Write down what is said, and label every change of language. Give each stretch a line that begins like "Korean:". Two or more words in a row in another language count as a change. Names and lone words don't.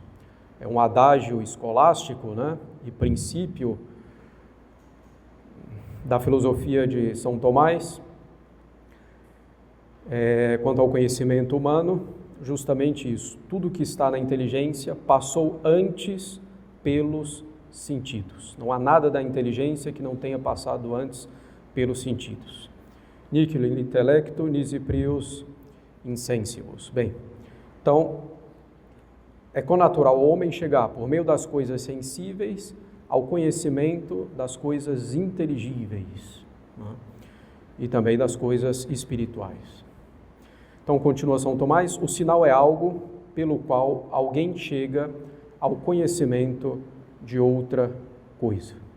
Portuguese: É um adágio escolástico, né? E princípio da filosofia de São Tomás, quanto ao conhecimento humano, justamente isso. Tudo que está na inteligência passou antes pelos sentidos. Não há nada da inteligência que não tenha passado antes pelos sentidos.
Latin: Nihil in intellectu nisi prius insensibus.
Portuguese: Bem, então, é connatural ao homem chegar, por meio das coisas sensíveis, ao conhecimento das coisas inteligíveis, né? E também das coisas espirituais. Então, continua São Tomás, o sinal é algo pelo qual alguém chega ao conhecimento de outra coisa.